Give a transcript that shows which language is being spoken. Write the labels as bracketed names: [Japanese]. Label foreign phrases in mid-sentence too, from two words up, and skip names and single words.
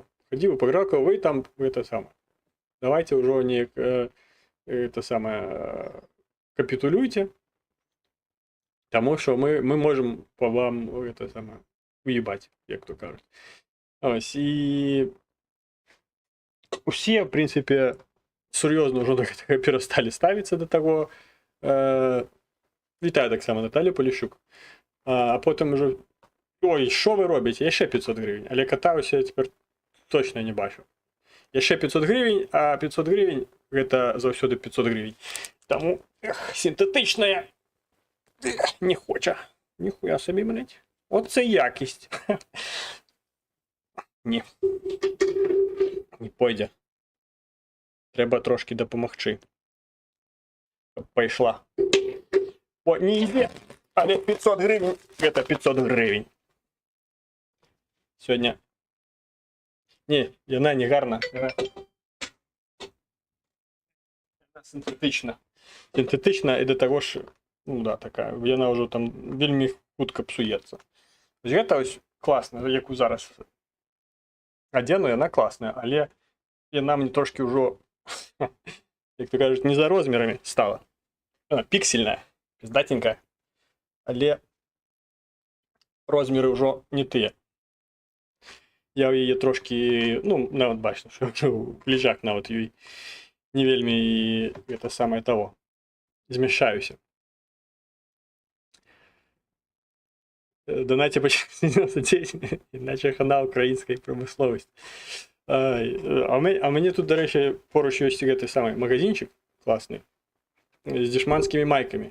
[Belarusian] Хадзіў і пагражаў, вы там [Russian] это самае. [Belarusian] Давайте ўжо неяк [Russian] это самае [Belarusian] капітулюйте, таму што мы можам па вам [Russian] это самае [Belarusian] уебаць, як то кажуць. Ось, і усе, в прынцыпе, сур'ёзна ўжо да гэтага перасталі ставіцца да таго. Вітаю таксама Наталью Поліщук. А потым ужо ой, [Ukrainian] що ви робите? [Belarusian] Яшчэ 500 гривень. Але кота ось я цяпер точно не бачу. Яшчэ 500 гривень, а 500 гривень гэта заўсёды 500 гривень. Таму сінтетычная не хоча. [Ukrainian] Ніхуя собі, блядь. От це якість. Ні. Не пойде. Треба трошки допомогчи. [Belarusian] Пайшла. О, [Ukrainian] не йде. [Belarusian] Але 500 гривень – гэта 500 гривень. Сёння... Не, яна не гарна. Яна синтетична. [Ukrainian] Синтетична і до того ж, ну да, така, [Belarusian] яна ўжо там вельмі хутка псуецца. Вось гэта ось класна, яку зараз адзену, яна класная, але яна мне трошки ўжо, як то кажуць, не за розмерамі стала. Она піксельная, пиздатенькая, але розмеры ўжо не тыя. Я ў яе трошки, ну, нават бачна, што лежак нават ёй не вельмі і гэта самае того. Змяшаюся. [Ukrainian] Донате по 99, іначе хана української промисловості. А мені тут, до речі, поруч є цей самий магазинчик класний з дешманськими майками.